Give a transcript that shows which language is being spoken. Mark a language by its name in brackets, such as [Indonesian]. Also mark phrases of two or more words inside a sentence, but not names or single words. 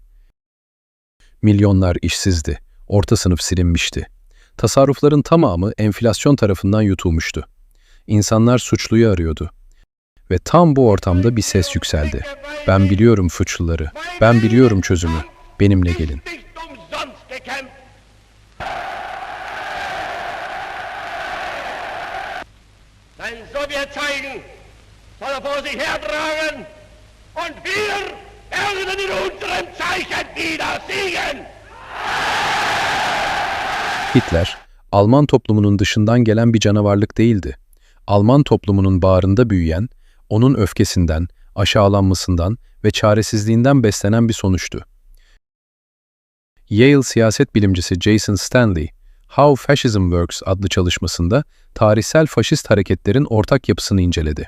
[Turkish] Milyonlar işsizdi, orta sınıf silinmişti. Tasarrufların tamamı enflasyon tarafından yutulmuştu. İnsanlar suçluyu arıyordu. Ve tam bu ortamda bir ses yükseldi. Ben biliyorum suçluları, ben biliyorum çözümü. Benimle gelin. [German] Nicht umsonst gekämpft. Sein Sowjetzeichen soll er vor sich hertragen und wir werden in unserem Zeichen wieder siegen. [Turkish] Hitler, Alman toplumunun dışından gelen bir canavarlık değildi. Alman toplumunun bağrında büyüyen, onun öfkesinden, aşağılanmasından ve çaresizliğinden beslenen bir sonuçtu. Yale siyaset bilimcisi Jason Stanley, How Fascism Works adlı çalışmasında tarihsel faşist hareketlerin ortak yapısını inceledi.